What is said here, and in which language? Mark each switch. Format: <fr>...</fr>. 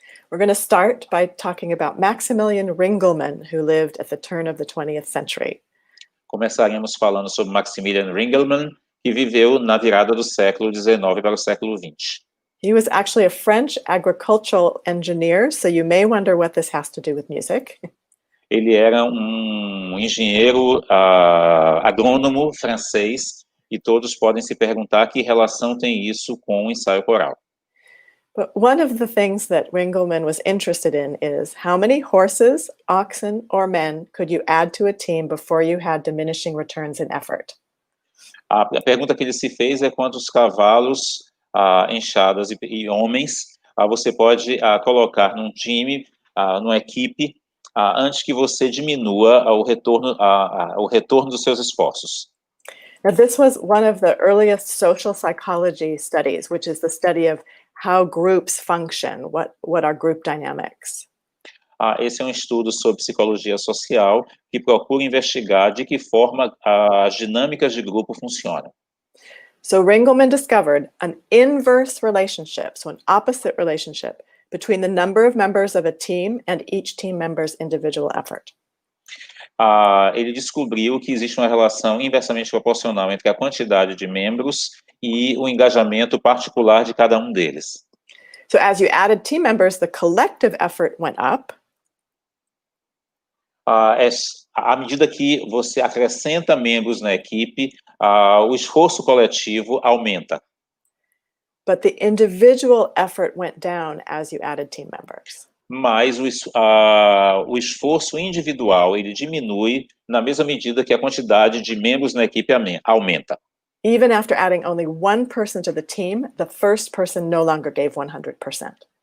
<en>We're going to start by talking about Maximilian Ringelmann, who lived at the turn of the 20th century.</en> <pt>Começaremos falando sobre Maximilian Ringelmann, que viveu na virada do século XIX para o século XX.</pt> <en>He was actually a French agricultural engineer, so you may wonder what this has to do with music.</en> <pt>Ele era um engenheiro agrônomo francês e todos podem se perguntar que relação tem isso com o ensaio coral.</pt> <en>But one of the things that Ringelmann was interested in is how many horses, oxen, or men could you add to a team before you had diminishing returns in effort?</en> <pt>A pergunta que ele se fez é quantos cavalos, enxadas e homens você pode colocar num time, numa equipe, antes que você diminua o retorno dos seus esforços.</pt> <en>Now, this was one of the earliest social psychology studies, which is the study of how groups function, what are group dynamics.</en> <pt>Esse é um estudo sobre psicologia social que procura investigar de que forma as dinâmicas de grupo funcionam.</pt> <en>So Ringelmann discovered an inverse relationship, so an opposite relationship, between the number of members of a team and each team member's individual effort.</en> <pt>Ele descobriu que existe uma relação inversamente proporcional entre a quantidade de membros e o engajamento particular de cada um deles.</pt> <en>So as you added team members, the collective effort went up.</en> <pt>À medida que você acrescenta membros na equipe, o esforço coletivo aumenta.</pt> <en>But the individual effort went down as you added team members.</en> <pt>Mas o esforço individual ele diminui na mesma medida que a quantidade de membros na equipe aumenta.</pt> <en>Even after adding only one person to the team, the first person no longer gave 100%.</en>